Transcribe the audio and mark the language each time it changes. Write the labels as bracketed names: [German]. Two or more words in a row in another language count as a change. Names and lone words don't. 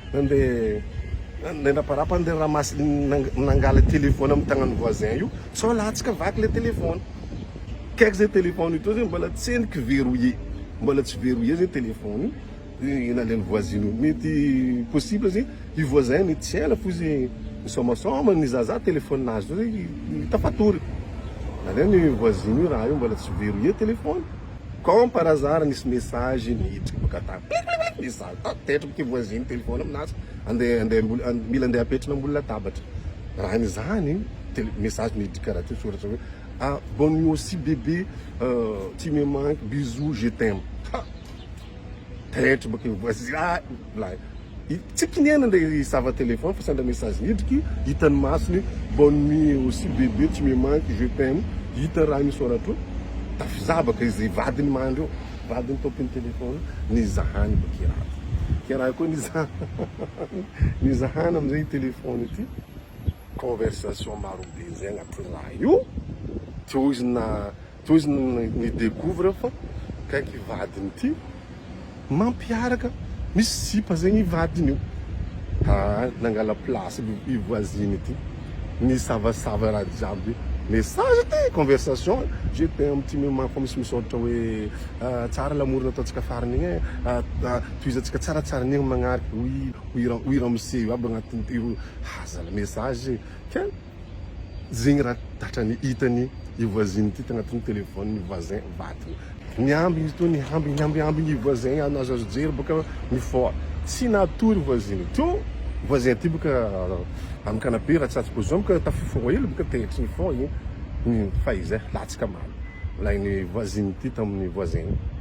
[Malagasy] nandeha raparapa andeha ramasy nangala téléphone amy tagnan'ny voisin io sao latsika vaky [French] le téléphone [Malagasy] kaiky zay téléphone io to zegny mbola tsendriky verrouillé mbola tsy verrouillé zay téléphone io naleny voisine io mety possible zegny i voisin mety tsy ela fo izy misomasoma nizaza téléphone nazy to zegny tafatory naleny voisine io raha io mbola tsy verrouillé téléphone [French] comme par hasard [Malagasy] nisy message nidriky baka ta message tetraky voisine téléphone aminazy mila andeha apetrana ambony latabatra raha nizany message nidriky karaha ty soratra hoe [French] bonne nuit aussi bébé tu me manques bisous je t'aime [Malagasy] tetra baka voisine tsy kiniana nde isava téléphone fa sendra message nidriky hitany masony [French] bonne nuit aussi bébé tu me manques je t'aime [Malagasy] hita raha misoratra tafizabaka izy vadiny mandro vadiny tompony téléphone nizahany baka kiraha koa nizahana amizay téléphone ity conversation maro be zay agnaty raha io teo izy nidécouvre fa kaiky vadiny ty mampiaraka misy sipa zegny vadiny io nangala place i voisine ity nisavasava raha jiaby message ty conversation [French] je t'aime [Malagasy] ty me fa misy misoratra hoe tsara l'amour nataontsika farany igny toizatsika tsaratsara nigny magnariky oui ramose io aby agnatiny io zala message ke zegny raha tatrany hitany i voisine ty tagnatin'ny téléphone ny voisin vadiny niamby izy to niamby ny voisin anazoazo jery baka mifort tsy natory voisine to voisin ty baka amy canapé raha tsatsy position baka tafiforo hely baka tehitry ny fort igny fa izy latsika maly volagny voisine ty tamin'ny voisin